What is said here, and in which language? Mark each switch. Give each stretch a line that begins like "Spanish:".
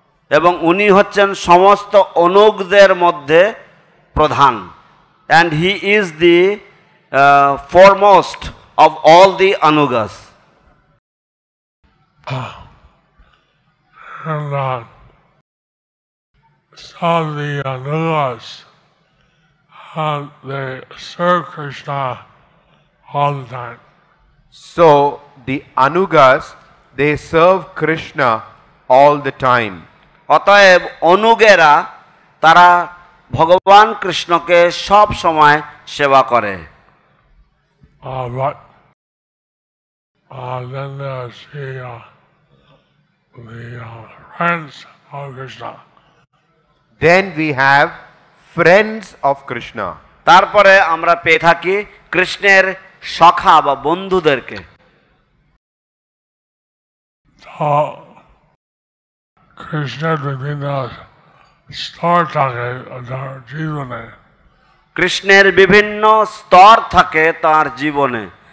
Bangla: এবং উনি হচ্ছেন সমস্ত অনুগদের মধ্যে প্রধান।
English: and he is the foremost of all the anugas. And some of the anugas, they serve Krishna all the time. So the anugas, they serve Krishna all the time.
Bangla: অতএব অনুগেরা তারা ভগবান কৃষ্ণকে সব সময় সেবা করে।
English: But then there's the friends of Krishna. Then we have friends of Krishna.
Bangla: তারপরে আমরা পেয়ে থাকি কৃষ্ণের সখা বা বন্ধুদেরকে। কৃষ্ণের বিভিন্ন স্তর থাকে তার জীবনে। কৃষ্ণের বিভিন্ন স্তর থাকে তার জীবনে।